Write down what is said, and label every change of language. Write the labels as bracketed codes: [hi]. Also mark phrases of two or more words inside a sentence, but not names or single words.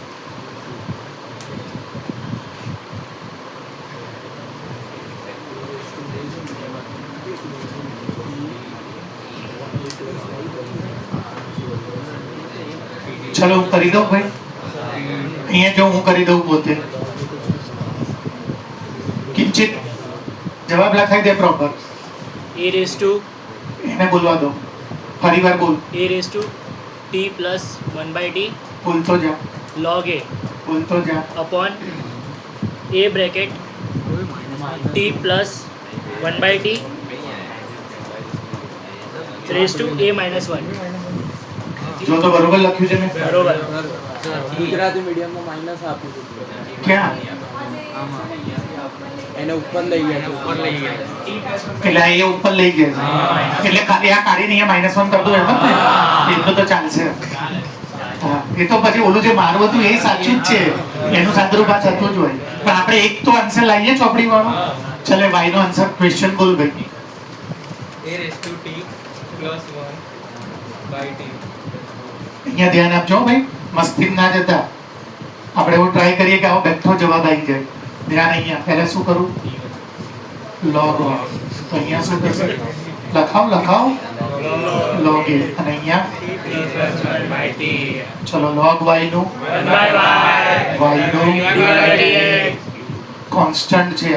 [gu] ચલો હું કરી દઉં ભાઈ. અહીંયા જો હું કરી દઉં પોતે કિંચિત જવાબ લખાઈ દે પ્રોપર. [en] a raised to [gu] એને બોલવા દો. ફરી વાર બોલ. [en] a raised to t plus 1 by t [gu] બોલતો જા, [en] log a [gu] બોલતો જા. [en] upon a bracket t plus 1 by t raised to a minus 1 [gu] જો તો બરોબર લખ્યું છે મેં? બરોબર. ગુજરાતી મીડિયમમાં માઇનસ આપ્યું હતું. ક્યાં? એને ઉપર લઈ ગયા છે. એટલે એ ઉપર લઈ ગયા છે. એટલે ખાલી આ કાઢીને અહીંયા -1 કરી દો એમ જ ને? એટલું તો ચાલશે. હા, એ તો પછી ઓલું જે મારું હતું એ સાચું જ છે, એનું સાદુરૂપ આ થતું જ હોય. પણ આપણે એક તો આન્સર લાવીએ ચોપડી વાળો. ચલે y નો [en] answer question [gu] બોલ ભાઈ. [en] a raised to t plus 1 by t. [gu] અહીંયા ધ્યાન આપજો ભાઈ, મસ્તી ના જતા. આપણે એવું ટ્રાય કરીએ કે આવો બેઠો જવાબ આવી જાય. ધ્યાન અહીંયા પહેલા શું કરું? log 1. તો અહીંયા શું થશે? લખાવ log a. અને અહીંયા ચલો log y નું y નું કોન્સ્ટન્ટ છે.